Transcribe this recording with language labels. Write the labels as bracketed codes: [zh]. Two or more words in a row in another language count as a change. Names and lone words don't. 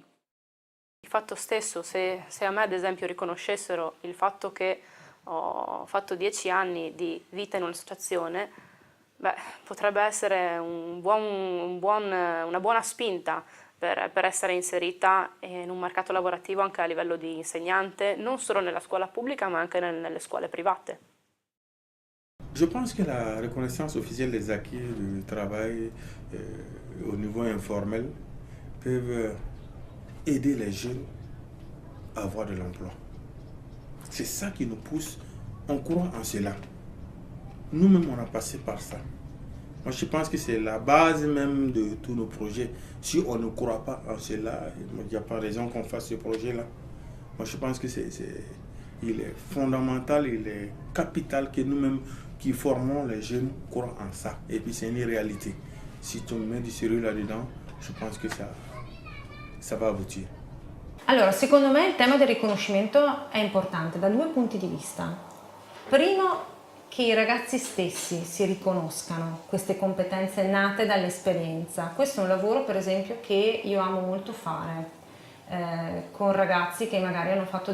[it] Il fatto stesso, se a me ad esempio riconoscessero il fatto che ho fatto 10 anni di vita in un'associazione, potrebbe essere una buona spinta per essere inserita in un mercato lavorativo anche a livello di insegnante, non solo nella scuola pubblica ma anche nelle scuole private. [fr] Je pense que la reconnaissance officielle des acquis du travail au niveau informel peuvent aider les jeunes à avoir de l'emploi. C'est ça qui nous pousse, on croit en cela. Nous-mêmes, on a passé par ça. Moi, je pense que c'est la base même de tous nos projets. Si on ne croit pas en cela, il n'y a pas raison qu'on fasse ce projet-là. Moi, je pense que il est fondamental, il est capital que nous-mêmes qui formons les jeunes croient en ça. Et puis, c'est une réalité. Si tu mets du sérieux là-dedans, je pense que ça va aboutir. [it] Allora, secondo me il tema del riconoscimento è importante da due punti di vista. Primo, che i ragazzi stessi si riconoscano queste competenze nate dall'esperienza. Questo è un lavoro, per esempio, che io amo molto fare con ragazzi che magari hanno fatto